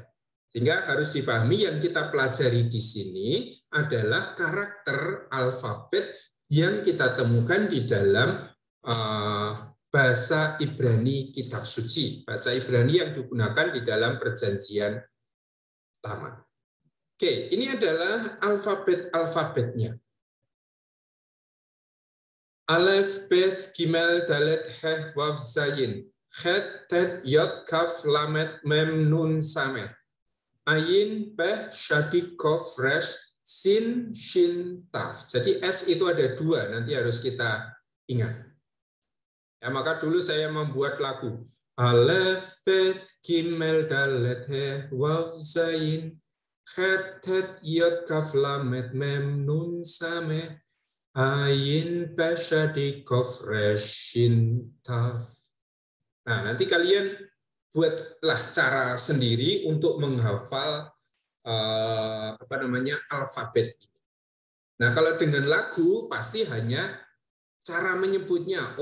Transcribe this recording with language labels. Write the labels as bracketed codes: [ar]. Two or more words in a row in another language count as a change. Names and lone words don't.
[id] Sehingga harus dipahami yang kita pelajari di sini adalah karakter alfabet yang kita temukan di dalam bahasa Ibrani kitab suci. Bahasa Ibrani yang digunakan di dalam Perjanjian Lama. Oke, ini adalah alfabet-alfabetnya. Alef, Bet, Gimel, Dalet, Heh, Waw, Zayin. Het, Tet, Yod, Kaf, Lamet, Mem, Nun, Sameh. Ayin, Peh, Shadi, Kof, Resh, Sin, Shin, Taf. Jadi S itu ada 2, nanti harus kita ingat. Ya, maka dulu saya membuat lagu. Alef, Bet, Gimel, Dalet, Heh, Waw, Zayin. Het, Tet, Yod, Kaf, Lamet, Mem, Nun, Sameh. Ayin, Peshadi, Kof, Reshin, Taf. Nah, nanti kalian buatlah cara sendiri untuk menghafal alfabet. Nah, kalau dengan lagu pasti hanya cara menyebutnya.